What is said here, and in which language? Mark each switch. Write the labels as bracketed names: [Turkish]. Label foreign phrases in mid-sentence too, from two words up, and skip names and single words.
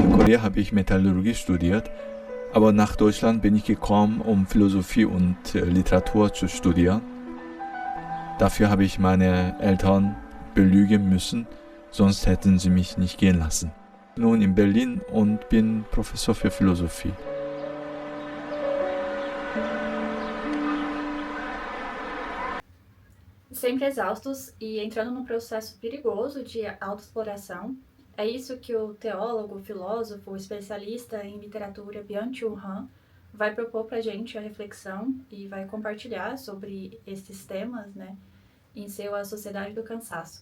[German] Hier habe ich Metallurgie studiert, aber nach Deutschland bin ich gekommen, um Philosophie und Literatur zu studieren. Dafür habe ich meine Eltern belügen müssen, sonst hätten sie mich nicht gehen lassen. Nun in Berlin und bin Professor für Philosophie. [Portuguese] Sempre exaustos e entrando num processo perigoso de autoexploração. É isso que o teólogo, filósofo, especialista em literatura Byung-Chul Han vai propor para a gente a reflexão e vai compartilhar sobre esses temas, né, em seu A Sociedade do Cansaço.